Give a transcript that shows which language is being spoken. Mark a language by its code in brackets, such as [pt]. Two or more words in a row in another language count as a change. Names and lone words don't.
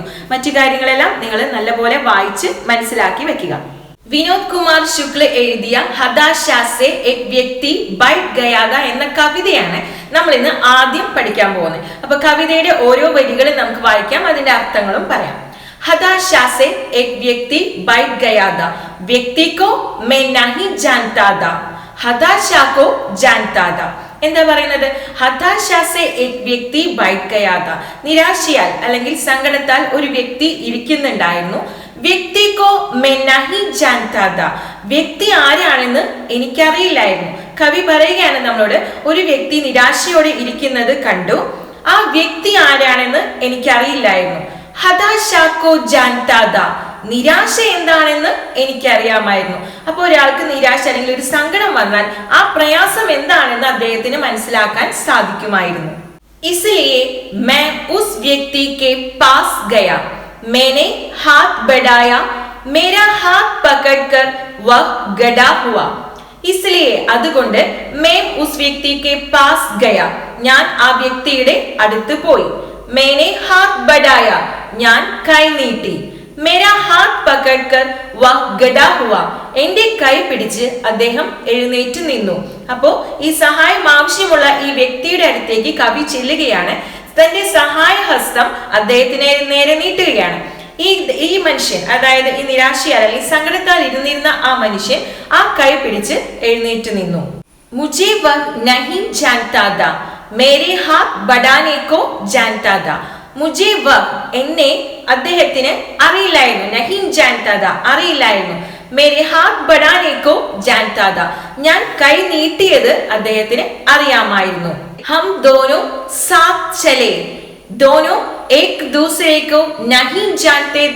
[ml] മറ്റു കാര്യങ്ങളെല്ലാം നിങ്ങൾ നല്ലപോലെ വായിച്ച് മനസ്സിലാക്കി വെക്കുക. വിനോദ് കുമാർ ശുക്ല എഴുതിയ [hi] हताशा से एक व्यक्ति बैठ गया था [ml] എന്ന കവിതയാണ് നമ്മൾ ഇന്ന് ആദ്യം പഠിക്കാൻ പോകുന്നത്. അപ്പൊ കവിതയുടെ ഓരോ വരികളും നമുക്ക് വായിക്കാം, അതിന്റെ അർത്ഥങ്ങളും പറയാം. [hi] हताशा से एक व्यक्ति बैठ गया था. व्यक्ति को मैं नहीं जानता था. हताशा को जानता था. [ml] എന്താ പറയുന്നത്? [hi] हताशा से एक व्यक्ति बैठ गया था. [ml] നിരാശയാൽ അല്ലെങ്കിൽ സങ്കടത്താൽ ഒരു വ്യക്തി ഇരിക്കുന്നുണ്ടായിരുന്നു. [hi] व्यक्ति को मैं नहीं जानता था. [ml] വ്യക്തി ആരാണെന്ന് എനിക്കറിയില്ലായിരുന്നു. കവി പറയുകയാണ് നമ്മളോട്, ഒരു വ്യക്തി നിരാശയോടെ ഇരിക്കുന്നത് കണ്ടു. ആ വ്യക്തി ആരാണെന്ന് എനിക്കറിയില്ലായിരുന്നു. [hi] हताशा को जानता था. [ml] നിരാശ എന്താണെന്ന് എനിക്കറിയാമായിരുന്നു. അപ്പോൾ ഒരാൾക്ക് നിരാശ അല്ലെങ്കിൽ ഒരു സങ്കടം വന്നാൽ ആ പ്രയാസം എന്താണെന്ന് അദ്ദേഹത്തിന് മനസ്സിലാക്കാൻ സാധിക്കുമായിരുന്നു. [hi] इसलिए मैं उस व्यक्ति के पास गया. मैंने हाथ बढ़ाया. मेरा हाथ पकड़कर वह गड़ा हुआ. इसलिए അതുകൊണ്ട് मैं उस व्यक्ति के पास गया. [ml] ഞാൻ ആ വ്യക്തിയുടെ അടുത്ത് പോയി. [hi] मैंने हाथ बढ़ाया. [ml] ഞാൻ കൈ നീട്ടി. [hi] मेरा हाथ पकड़कर वह गड़ा हुआ. [ml] എന്റെ കൈ പിടിച്ച് അദ്ദേഹം എഴുന്നേറ്റ് നിന്നു. അപ്പോ ഈ സഹായം ആവശ്യമുള്ള ഈ വ്യക്തിയുടെ അടുത്തേക്ക് കവി ചെല്ലുകയാണ്. തന്റെ സഹായ ഹസ്തം അദ്ദേഹത്തിന് നേരെ നീട്ടുകയാണ്. ഈ മനുഷ്യൻ, അതായത് ഈ നിരാശയാൽ അല്ലെങ്കിൽ സങ്കടത്താൽ ഇരുന്നിരുന്ന ആ മനുഷ്യൻ ആ കൈ പിടിച്ച് എഴുന്നേറ്റ് നിന്നു. [hi] മുझे वह नहीं जानता था. मेरे हाथ बढ़ाने को जानता था. मुझे वह [ml] എന്നെ അദ്ദേഹത്തിന് അറിയില്ലായിരുന്നു. [hi] नहीं जानता था അറിയില്ലായിരുന്നു. मेरे हाथ बढ़ाने को जानता था [ml] ഞാൻ കൈ നീട്ടിയത് അദ്ദേഹത്തിന് അറിയാമായിരുന്നു. [hi] हम दोनों साथ चले. दोनों एक दूसरे को नहीं जानते थे.